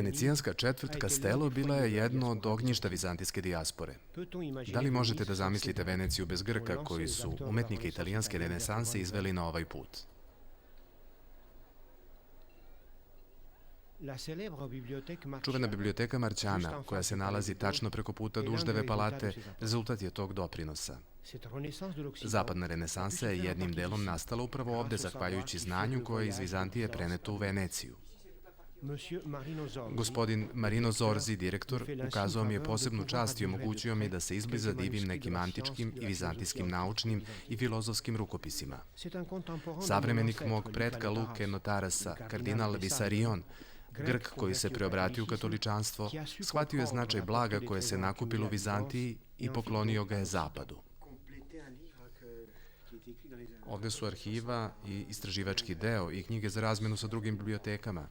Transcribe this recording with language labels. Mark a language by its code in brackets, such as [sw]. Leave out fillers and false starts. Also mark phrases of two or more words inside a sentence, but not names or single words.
[sr] Venecijanska četvrt Castello bila je jedno od ognjišta vizantijske dijaspore. [fr] Peut-on imaginer [sr] Da li možete [fr] Venise [sr] da zamislite [fr] sans [sr] Veneciju bez Grka koji su umetnike italijanske renesanse izveli na ovaj put? [fr] La célèbre bibliothèque [sr] Čuvena Marciana, biblioteka Marćana, koja se nalazi tačno preko puta Duždeve palate, rezultat je tog doprinosa. [fr] cette renaissance de l'Occident, [sr] Zapadna renesansa je jednim delom nastala upravo ovde, zahvaljujući znanju koje je iz Vizantije preneto u Veneciju. [fr] Monsieur Marino Zorzi, [sr] Gospodin Marino Zorzi, direktor, ukazao mi je posebnu čast i omogućio mi da se izbliza divim nekim antičkim i vizantijskim naučnim i filozofskim rukopisima. [fr] c'est un contemporain de [sr] Savremenik [fr] mon [sr] mog [fr] ancêtre, [sr] pretka Nicolas Luke Arras, Notarasa, [fr] le [sr] kardinal Visarion, Grk koji se preobratio u katoličanstvo, shvatio je značaj blaga koje se nakupilo u Vizantiji i poklonio ga je Zapadu. Ovde su arhiva i istraživački deo i knjige za razmenu sa drugim bibliotekama.